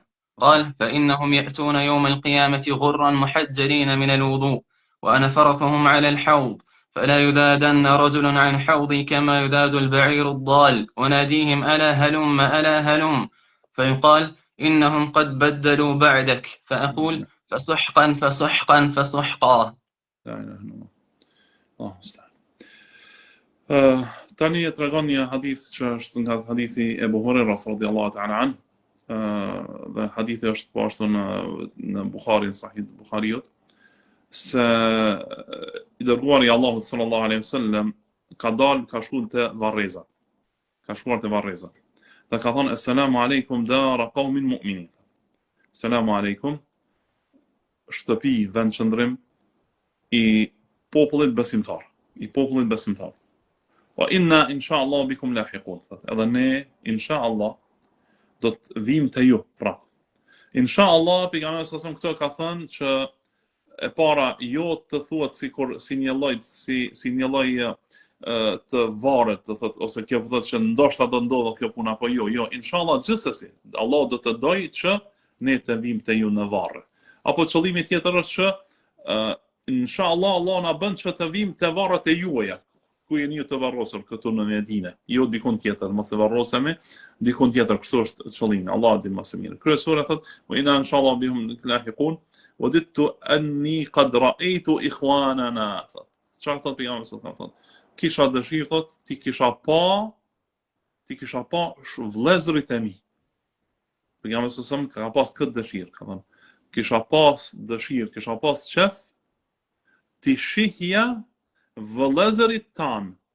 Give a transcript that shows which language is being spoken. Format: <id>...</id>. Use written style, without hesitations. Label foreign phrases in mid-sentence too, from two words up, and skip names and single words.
<ar>قال: فإنهم يأتون يوم القيامة غرا محجلين من الوضوء، وأنا فرطهم على الحوض، فلا يذادن رجل عن حوضي كما يذاد البعير الضال، وناديهم: ألا هلم ألا هلم، فيقال: إنهم قد بدلوا بعدك، فأقول: فسحقا فسحقا فسحقا. لا إله إلا الله. الله المستعان.</ar> <sq>Tani e tregon një hadith që është nga hadithi Ebu Hurajra</sq> <ar>رضي الله تعالى عن.</ar> <sq>Dhe hadithi është po ashtu në Bukharin, Sahih Bukhariut, se I dërguari I Allahut</sq> <ar>صلى الله عليه وسلم</ar> <sq>ka shkuar te Varrezat. Dhe ka thonë:</sq> <ar>السلام عليكم دار قوم مؤمنين. السلام عليكم,</ar> <sq>shtëpi vend qëndrim I popullit besimtar.</sq> <ar>وإنا إن شاء الله بكم لاحقون.</ar> <sq>Edhe ne inshallah do të vim te ju prap. Inshallah pejgamberi sallallahu këto ka thënë që e para jo të thuat si një lloj të varet, të thotë, ose kjo thotë që ndoshta do ndodhë kjo puna, apo jo, inshallah gjithsesi Allah do të dojë që ne të vim te ju në varre. Apo qëllimi tjetër është që inshallah Allah na bën që të vim te varret e juaja. ku jeni ju të varrosur këtu në Medinë, jo dikun tjetër, mos e varrosemi dikun tjetër, kështu është qëllimi. Allah din më së miri. Kryesore thotë,</sq> <ar>"وإنا إن شاء الله بهم لاحقون وددت أني قد رأيت إخواننا."</ar> <sq>Çfarë thotë pejgamberi</sq> <ar>صلى الله عليه وسلم?</ar> <sq>Kisha dëshirë thotë ti kisha pa vëllezërit e mi. Pejgamberi</sq> <ar>صلى الله عليه وسلم</ar> <sq>ka pas këtë dëshirë, ka thënë, kisha pas dëshirë, kisha pas qef ti shihja vëllezërit tanë.</sq>